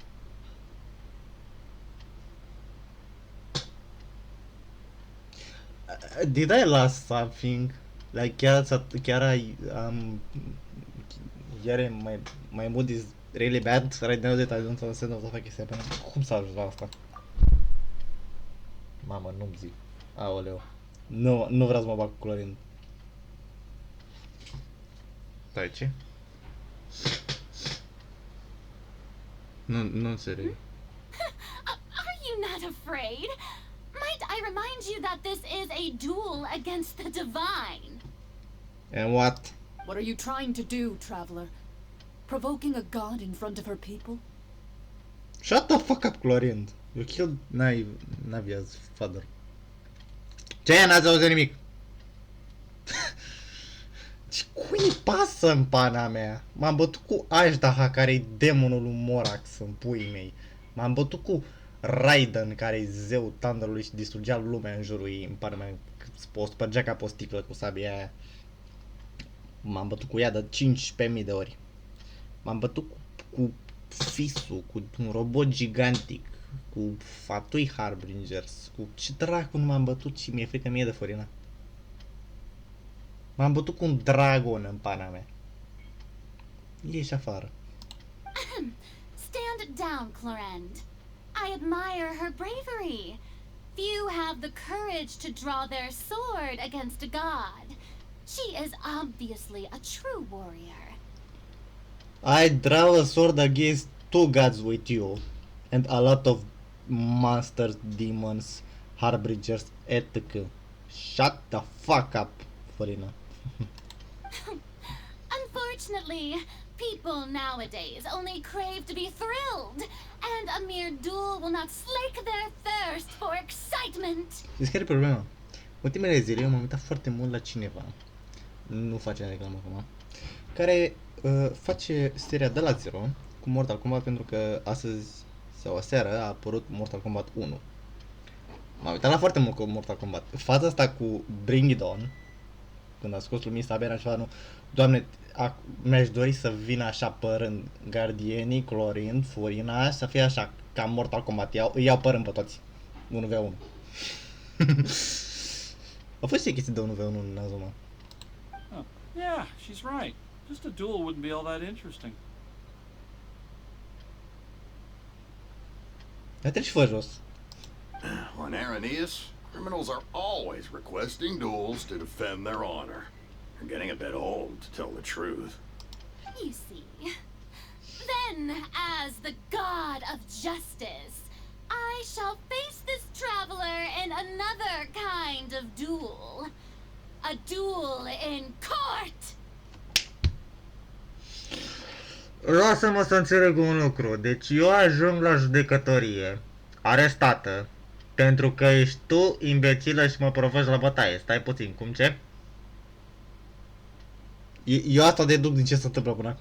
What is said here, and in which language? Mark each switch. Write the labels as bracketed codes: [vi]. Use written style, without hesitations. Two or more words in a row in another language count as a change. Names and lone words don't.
[en] Did I lost something? Like my mood is really bad right now that I don't understand what the fuck is happening. [ro] Cum s-a ajuns la asta? Mamă, nu-mi zic. Aoleu. Nu vreau să mă bag cu Clorin. Stai, ce? Nu înțeleg. [en] Are you not afraid? Might I remind you that this is a duel against the divine? And what? What are you trying to do, traveler? Provoking a god in front of her people? Shut the fuck up, Clorin. You killed Navia's father. [ro] Ce? N-ați auzit nimic? Ce cui pasă în pana mea? M-am bătut cu Ashdaha, care-i demonul lui Morax în puii mei. M-am bătut cu Raiden, care-i zeu Thunderului și distrugea lumea în jurul ei, în pana mea. O spărgea ca pe o sticlă cu sabia aia. M-am bătut cu ea de 15.000 de ori. M-am bătut cu Fisu, cu un robot gigantic, cu Fatui Harbingers, cu ce dracu nu m-am bătut și mi-e frică mie de Farina. M-am bătut cu un dragon în pana mea. Ieși afară. [en] Stand down, Clorend. I admire her bravery. Few have the courage to draw their sword against a god. She is obviously a true warrior. I draw a sword against 2 gods with you, and a lot of monsters, demons, harbingers, etc. Shut the fuck up, Farina. Unfortunately, people nowadays only crave to be thrilled, and a mere duel will not slake their thirst for excitement. [ro] Știți care e problema? Ultimele zile eu m-am uitat foarte mult la cineva, nu face reclamă acum, care face seria de la zero cu Mortal Kombat, pentru că astăzi sau aseară a apărut Mortal Kombat 1. M-am uitat la foarte mult cu Mortal Kombat. Faza asta cu Bring It On, când a scos lumii Sabera și nu, Doamne, mi-aș dori să vină așa părând gardienii, Clorind, Furina, să fie așa ca Mortal Kombat, îi iau părând pe toți. 1v1. A fost și chestii de 1v1 în Azuma. [en] Oh, yeah, she's right. Just a duel wouldn't be all that interesting. [ro] Dar treci fă jos. [en] On Aranias, criminals are always requesting duels to defend their honor. They're getting a bit old, to tell the truth. You see. Then, as the god of justice, I shall face this traveler in another kind of duel. A duel in court! [ro] Lasă-mă să înțeleg un lucru. Deci eu ajung la judecătorie, arestată, Pentru că ești tu imbecilă și mă provoci la bătaie. Stai puțin, cum ce? Eu asta deduc din ce se întâmplă până acum.